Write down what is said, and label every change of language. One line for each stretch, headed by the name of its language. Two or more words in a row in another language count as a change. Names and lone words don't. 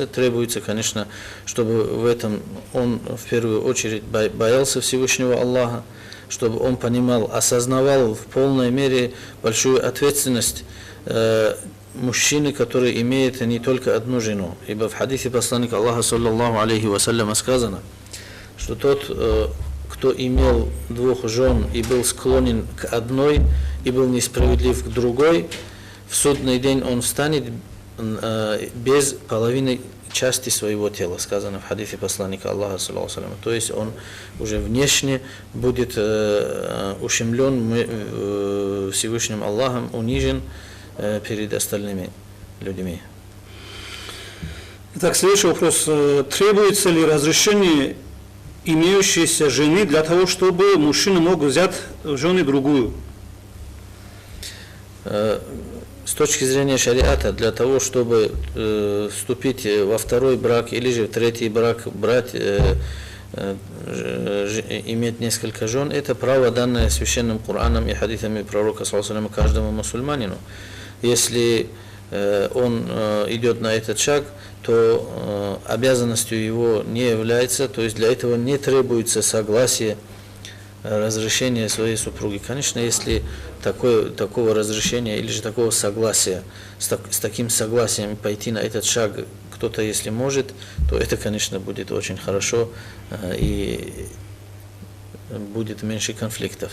Russian: Требуется, конечно, чтобы в этом он в первую очередь боялся Всевышнего Аллаха, чтобы он понимал, осознавал в полной мере большую ответственность мужчины, который имеет не только одну жену. Ибо в хадисе посланника Аллаха,
Arabic: صلى الله عليه وسلم,
Russian: сказано, что тот, кто имел 2 жен и был склонен к одной, и был несправедлив к другой, в судный день он встанет без половины части своего тела, сказано в хадисе посланника Аллаха,
Arabic: صلى الله عليه وسلم.
Russian: То есть он уже внешне будет ущемлен Всевышним Аллахом, унижен перед остальными людьми. Итак, следующий вопрос. Требуется ли разрешение имеющейся жены для того, чтобы мужчина мог взять в жены другую? С точки зрения шариата, для того, чтобы вступить во 2-й брак или же в 3-й брак, иметь несколько жен, это право, данное священным Кораном и хадисами пророка
Arabic: صلى الله عليه وسلم
Russian: каждому мусульманину. Если он идет на этот шаг, то обязанностью его не является, то есть для этого не требуется согласие, разрешение своей супруги. Конечно, если такого разрешения или же такого согласия, с таким согласием пойти на этот шаг кто-то, если может, то это, конечно, будет очень хорошо и будет меньше конфликтов.